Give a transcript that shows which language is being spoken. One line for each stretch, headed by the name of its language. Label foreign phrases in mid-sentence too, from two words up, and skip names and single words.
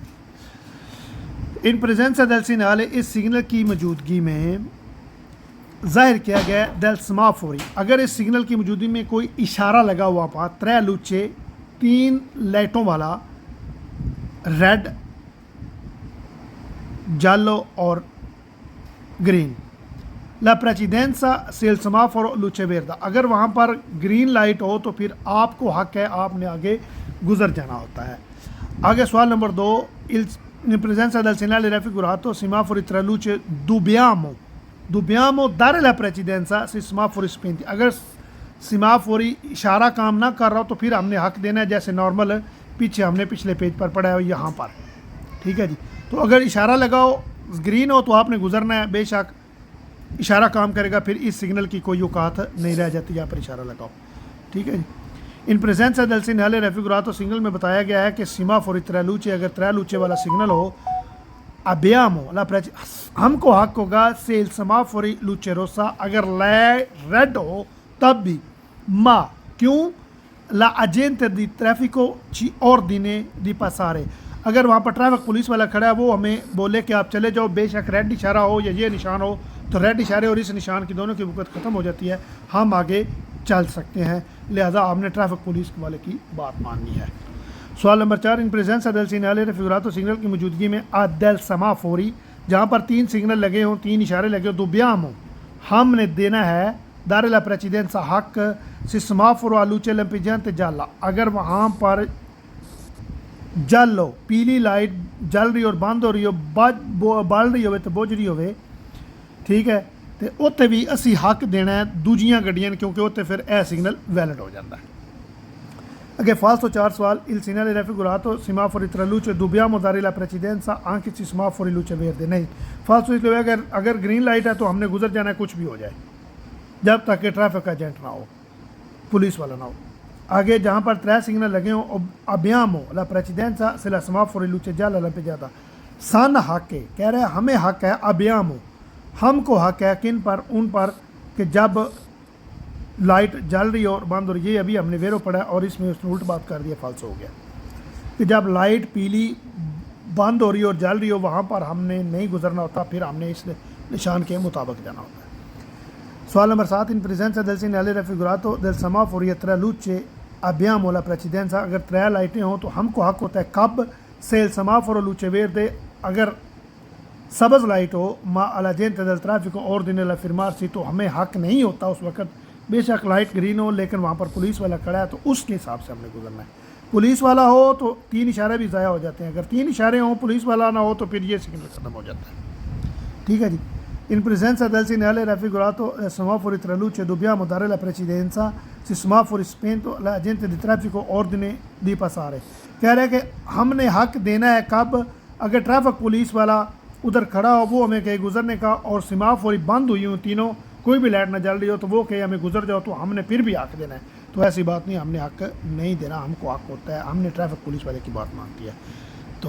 Italian: in presenza del segnale،
Urdu: اس سگنل کی موجودگی میں ظاہر کیا گیا
Italian: del semafori،
Urdu: اگر اس سگنل کی موجودگی میں کوئی اشارہ لگا ہوا پا
Italian: tre luci
Urdu: 3 لائٹوں والا، ریڈ، جالو اور گرین،
Italian: la precedenza del semaforo luce verde،
Urdu: اگر وہاں پر گرین لائٹ ہو تو پھر آپ کو حق ہے، آپ نے آگے گزر جانا ہوتا ہے۔ آگے سوال نمبر 2،
Italian: in presenza del segnale raffigurato semafori tre luci dobbiamo dare la precedenza se semafori spenti،
Urdu: اگر سیمافوری اشارہ کام نہ کر رہا ہو تو پھر ہم نے حق دینا ہے، جیسے نارمل پیچھے ہم نے پچھلے پیج پر پڑھا ہے یہاں پر، ٹھیک ہے جی۔ تو اگر اشارہ لگاؤ گرین ہو تو آپ نے گزرنا ہے، بے شک اشارہ کام کرے گا، پھر اس سگنل کی کوئی اوقات نہیں رہ جاتی یہاں پر اشارہ لگاؤ، ٹھیک ہے جی۔
Italian: ان presenza del segnale raffigurato
Urdu: سگنل میں بتایا گیا ہے کہ سیمافوری
Italian: tre luci,
Urdu: اگر
Italian: tre luci
Urdu: والا سگنل ہو
Italian: abbiamo la
Urdu: ہم کو حق ہوگا
Italian: se il semaforo luce rossa،
Urdu: اگر ریڈ ہو تب بھی،
Italian: ما کیوں la agente di traffico ci ordine di passare،
Urdu: اگر وہاں پر ٹریفک پولیس والا کھڑا ہے وہ ہمیں بولے کہ آپ چلے جاؤ، بے شک ریڈ اشارہ ہو یا یہ نشان ہو، تو ریڈ اشارے اور اس نشان کی دونوں کی وقت ختم ہو جاتی ہے، ہم آگے چل سکتے ہیں، لہذا آپ نے ٹریفک پولیس والے کی بات ماننی ہے۔ سوال نمبر 4،
Italian: ان presenza del segnale raffigurato
Urdu: سگنل کی موجودگی میں
Italian: del semafori،
Urdu: جہاں پر 3 سگنل لگے ہوں، 3 اشارے لگے ہوں، dobbiamo ہم نے دینا ہے
Italian: dare la precedenza
Urdu: حق
Italian: se semaforo a luce lampeggiante gialla،
Urdu: اگر وہاں پر جلو پیلی لائٹ جل رہی اور بند ہو رہی ہو، بال رہی ہوئے تو بجھ رہی ہوئے، ٹھیک ہے،
Punjabi: تو اتنے بھی اسی حق دینا ہے دوجیاں گڈیاں، کیونکہ اتنے پھر اے سگنل ویلڈ ہو جاتا ہے۔
Urdu: اگے فالسو 4 سوال،
Italian: il segnale raffigurato semafori tre luci dobbiamo dare la precedenza anche se semafori luce verde،
Urdu: نہیں فالسو اس لیے اگر گرین لائٹ ہے تو ہم نے گزر جانا ہے، کچھ بھی ہو جائے، جب تک کہ ٹریفک ایجنٹ نہ ہو، پولیس والا نہ ہو۔ آگے جہاں پر 3 سگنل لگے ہوں،
Italian: abbiamo la precedenza se la semaforo luce gialla lampeggiata،
Urdu: سن حق ہے، کہہ رہے ہیں ہمیں حق ہے، abbiamo ہم کو حق ہے، کن پر؟ ان پر کہ جب لائٹ جل رہی ہو اور بند ہو رہی ہے، یہ ابھی ہم نے ویرو پڑھا ہے اور اس میں اس نے الٹ بات کر دیا، فالس ہو گیا، کہ جب لائٹ پیلی بند ہو رہی ہو اور جل رہی ہو وہاں پر ہم نے نہیں گزرنا ہوتا، پھر ہم نے اس نشان کے مطابق جانا ہوتا ہے۔ سوال نمبر 7،
Italian: in presenza del segnale raffigurato del semaforo e tre luci abbiamo la precedenza،
Urdu: اگر 3 لائٹیں ہوں تو ہم کو حق ہوتا ہے کب؟
Italian: se il semaforo luce verde،
Urdu: اگر سبز لائٹ ہو،
Italian: ما alla gente del traffico ordine la fermarsi،
Urdu: تو ہمیں حق نہیں ہوتا اس وقت، بے شک لائٹ گرین ہو لیکن وہاں پر پولیس والا کھڑا ہے تو اس کے حساب سے ہم نے گزرنا ہے۔ پولیس والا ہو تو 3 اشارے بھی ضائع ہو جاتے ہیں، اگر 3 اشارے ہوں پولیس والا نہ ہو تو پھر یہ سگنل ختم ہو جاتا ہے، ٹھیک ہے جی۔
Italian: in presenza del segnale raffigurato semafori tre luci dobbiamo dare la precedenza se semaforo spento la agente di traffico ordine di passare،
Urdu: کہہ رہے کہ ہم نے حق دینا ہے کب؟ اگر ٹریفک پولیس والا ادھر کھڑا ہو وہ ہمیں کہے گزرنے کا، اور سیمافوری بند ہوئی ہوں تینوں، کوئی بھی لائٹ نہ جل رہی ہو تو وہ کہے ہمیں گزر جاؤ، تو ہم نے پھر بھی حق دینا ہے، تو ایسی بات نہیں, ہم نے حق نہیں دینا, ہم کو حق ہوتا ہے, ہم نے ٹریفک پولیس والے کی بات مانتی ہے.